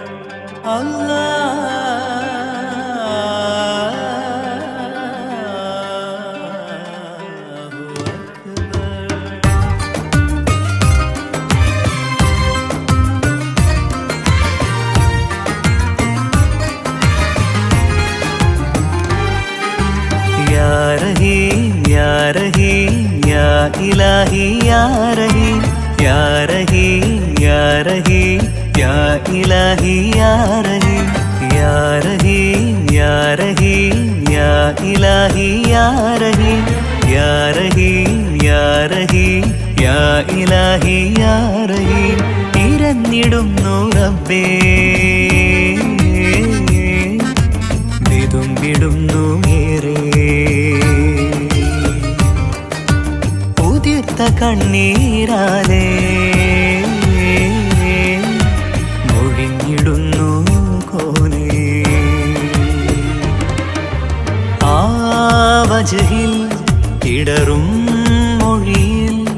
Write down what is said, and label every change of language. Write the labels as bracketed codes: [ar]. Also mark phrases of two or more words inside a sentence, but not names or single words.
[ar] الله يا رحيم يا رحيم يا إلهي يا رحيم يا رحيم يا رحيم يا إلهي يا رحيم يا رحيم يا رحيم يا إلهي يا رحيم يا رحيم يا رحيم يا إلهي يا رحيم. [ml] ഇരന്നിടുന്നു റബ്ബേ വിടുന്നു ഏറെ ഉദിർത്ത കണ്ണീരാലേ മൊഴിഞ്ഞിടുന്നു കോലേ ആ വജഹിൽ ഇടറും മൊഴിയിൽ